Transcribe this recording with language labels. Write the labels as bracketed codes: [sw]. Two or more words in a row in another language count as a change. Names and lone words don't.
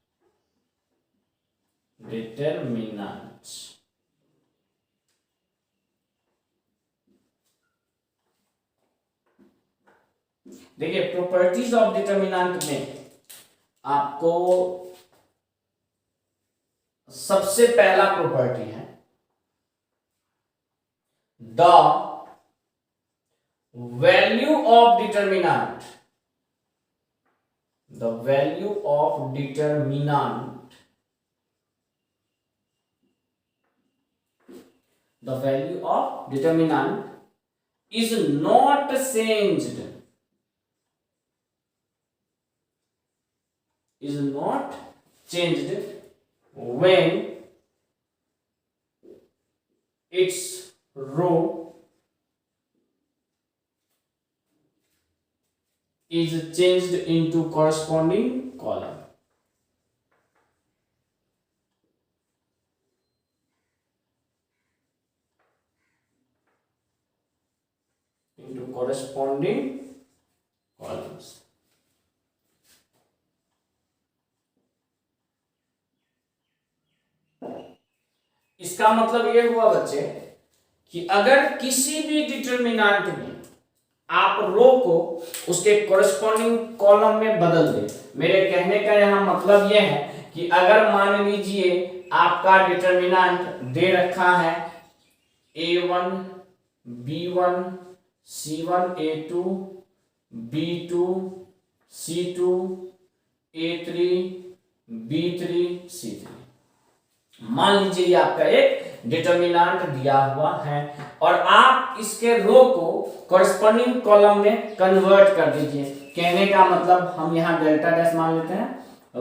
[en] देखिए properties of determinant [hi] में आपको सबसे पहला [en] property है the value of determinant। the value of determinant, the value of determinant is not changed, is not changed when its row is changed into corresponding column. Into corresponding columns. [hi] इसका मतलब ये हुआ बच्चे कि अगर किसी भी डिटरमिनेंट में आप रो को उसके [en] corresponding column [hi] में बदल दे। मेरे कहने का यहां मतलब यह है कि अगर मान लीजिए आपका डिटरमिनेंट दे रखा है a1 b1 c1 a2 b2 c2 a3 b3 c3। मान लीजिए ये आपका एक डिटरमिनेंट दिया हुआ है और आप इसके रो को [en] corresponding column [hi] में कन्वर्ट कर दीजिए। कहने का मतलब हम यहाँ [en] delta dash [hi] मान लेते हैं।